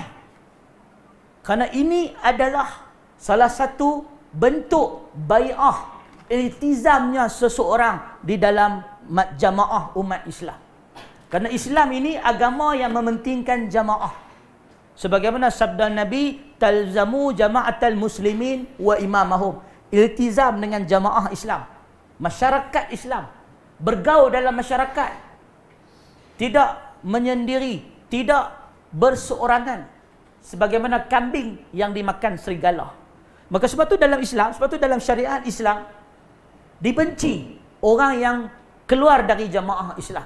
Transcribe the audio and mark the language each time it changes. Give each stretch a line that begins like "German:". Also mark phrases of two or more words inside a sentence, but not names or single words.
Malay: Kerana ini adalah salah satu bentuk bai'ah, iltizamnya seseorang di dalam jamaah umat Islam. Kerana Islam ini agama yang mementingkan jamaah. Sebagaimana sabda Nabi,
Arabic: تلزم جماعة المسلمين وإمامهم.
Malay: Iltizam dengan jamaah Islam, masyarakat Islam, bergaul dalam masyarakat, tidak menyendiri, tidak berseorangan, sebagaimana kambing yang dimakan serigala. Maka sebab tu dalam Islam, sebab tu dalam syariat Islam dibenci orang yang keluar dari jamaah Islam.